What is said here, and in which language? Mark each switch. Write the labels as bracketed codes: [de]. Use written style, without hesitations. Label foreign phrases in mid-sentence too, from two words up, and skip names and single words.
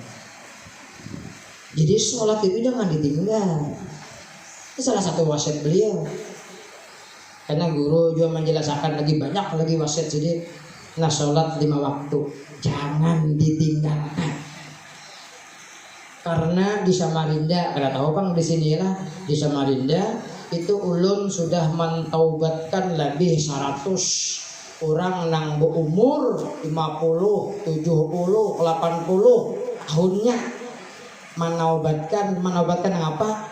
[id] Jadi sholat itu jangan ditinggal. Ini salah satu wasiat beliau. Karena guru juga menjelaskan lagi banyak lagi wasiat. Jadi nah sholat 5 waktu jangan ditinggalkan. [bjn] Karena di Samarinda, kada tahu Bang di sinilah di Samarinda itu ulun sudah mentaubatkan lebih 100 orang nang berumur 50, 70, 80 tahunnya menaubatkan apa?